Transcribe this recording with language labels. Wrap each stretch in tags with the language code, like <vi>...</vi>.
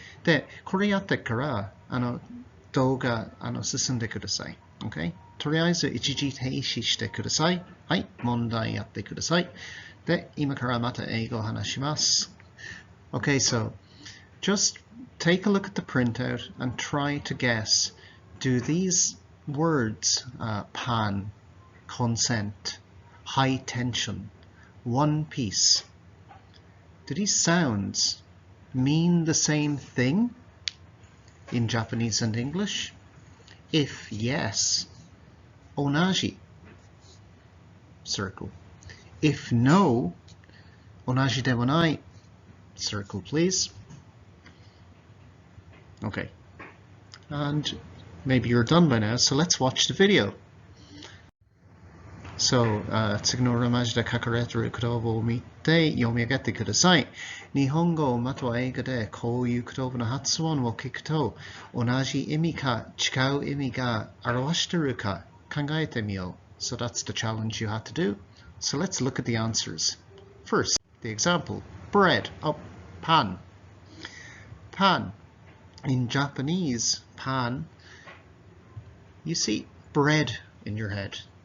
<ja>De, kore yatte kara動画進んでください。</ja> <en>Okay?</en> <ja>とりあえず一時停止してください。はい、問題やってください。で、今からまた英語を話します。</ja> <en>Okay, so just take a look at the printout and try to guess, do these words, pan, consent, high tension, one piece, do these sounds mean the same thing in Japanese and English? If yes, onaji, circle. If no,</en> <ja>onaji de wanai,</ja> <en>circle please. Okay, and maybe you're done by now, so let's watch the video.</en> <ja>So, 次のローマ字で書かれている言葉を見て読み上げてください。日本語または英語でこういう言葉の発音を聞くと、同じ意味か違う意味が表しているか考えてみよう。</ja> <en>So that's the challenge you have to do. So let's look at the answers. First, the example. Bread. Oh, pan. Pan. In Japanese, pan, you see bread in your head.</en>